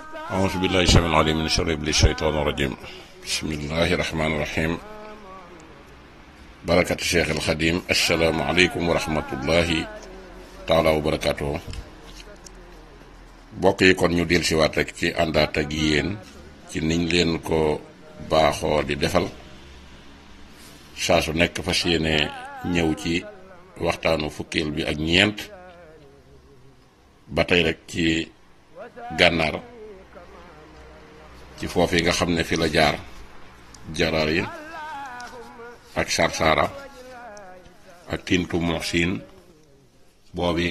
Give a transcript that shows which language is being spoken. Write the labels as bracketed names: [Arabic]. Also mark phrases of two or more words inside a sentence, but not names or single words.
[Arabic] أعوذ بالله السميع العليم من شر إبليس الشيطان الرجيم بسم الله الرحمن الرحيم بركة الشيخ الخديم السلام عليكم ورحمة الله تعالى وبركاته [Wolof] bokk yi kon ñu del si waat rek ci àndaat ak yéen ci niñ leen ko baaxoo di defal saa su nekk fas yéene ñëw ci waxtaanu fukkeel bi ak ñeent ba tey rek ci gànnaar ci foofu yi nga xam ne fi la jaar jaraar yi ak sarsara ak tintu moxsin boobu yi